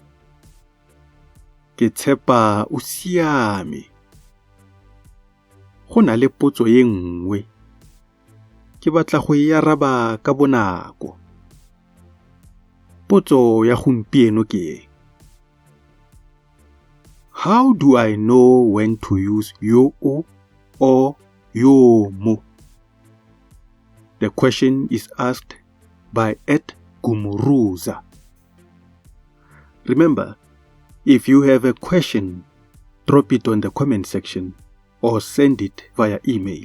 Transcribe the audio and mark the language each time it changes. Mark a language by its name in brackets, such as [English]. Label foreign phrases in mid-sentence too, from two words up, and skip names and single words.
[Tswana] Ke tshepa o siame. Go na le potso ye nngwe. Ke batla go e araba ka bonako. Potso ya gompieno ke: [English] How do I know when to use yo-o or yo-mo? The question is asked by Ed Gumuruza. Remember, if you have a question, drop it on the comment section or send it via email.